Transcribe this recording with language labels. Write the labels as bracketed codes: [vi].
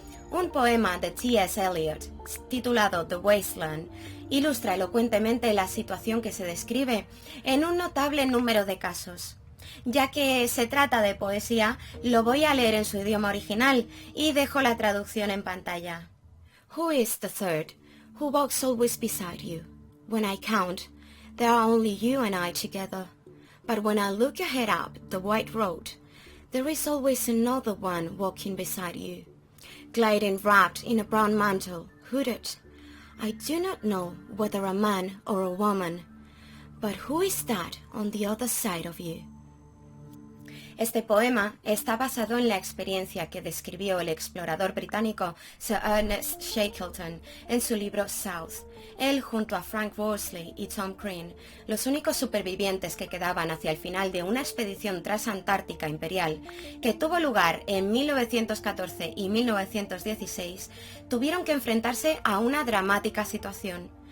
[es] Un poema de T.S. Eliot, titulado The Wasteland, ilustra elocuentemente la situación que se describe en un notable número de casos. Ya que se trata de poesía, lo voy a leer en su idioma original y dejo la traducción en pantalla. [en] Who is the third, who walks always beside you? When I count, there are only you and I together. But when I look ahead up the white road, there is always another one walking beside you. Gliding wrapped in a brown mantle, hooded. I do not know whether a man or a woman, but who is that on the other side of you? [es] Este poema está basado en la experiencia que describió el explorador británico Sir Ernest Shackleton en su libro South. Él, junto a Frank Worsley y Tom Crean, los únicos supervivientes que quedaban hacia el final de una expedición transantártica imperial que tuvo lugar en 1914 y 1916, tuvieron que enfrentarse a una dramática situación.